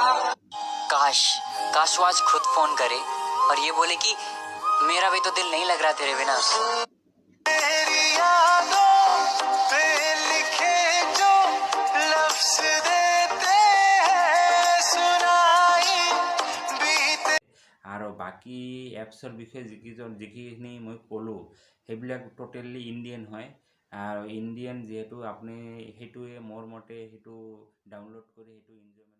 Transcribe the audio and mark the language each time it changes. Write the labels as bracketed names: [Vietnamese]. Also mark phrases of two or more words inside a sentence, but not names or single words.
[Hindi] काश काश वो आज खुद फोन करे और ये बोले कि मेरा भी तो दिल नहीं लग रहा तेरे बिना। तेरी यादों पे लिखे जो लफ्ज देते हैं सुनाई बीते। [Assamese] আৰু বাকী এপছৰ বিষয়ে যিখিনি মই ক'লোঁ সেইবিলাক [English] totally Indian [Assamese] হয়। আৰু ইণ্ডিয়ান যিহেতু আপুনি সেইটোৱে মোৰ মতে সেইটো ডাউনলোড কৰি সেইটো ইনজয়